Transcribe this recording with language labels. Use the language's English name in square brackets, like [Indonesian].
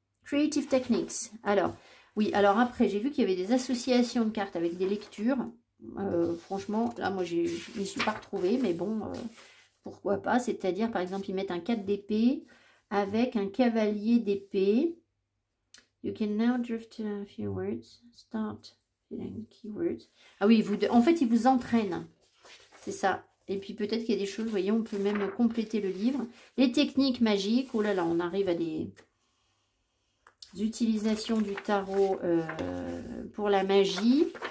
[English] Creative Techniques. [French] Alors, oui, alors après, j'ai vu qu'il y avait des associations de cartes avec des lectures. Franchement, là, moi, je n'y suis pas retrouvée, mais bon, pourquoi pas. C'est-à-dire, par exemple, ils mettent un 4 d'épée avec un cavalier d'épée. [English] You can now drift a few words. Start feeling keywords. [French] Ah oui, en fait, ils vous entraînent. C'est ça. Et puis, peut-être qu'il y a des choses, vous voyez, on peut même compléter le livre. Les techniques magiques. Oh là là, on arrive à des utilisations du tarot pour la magie.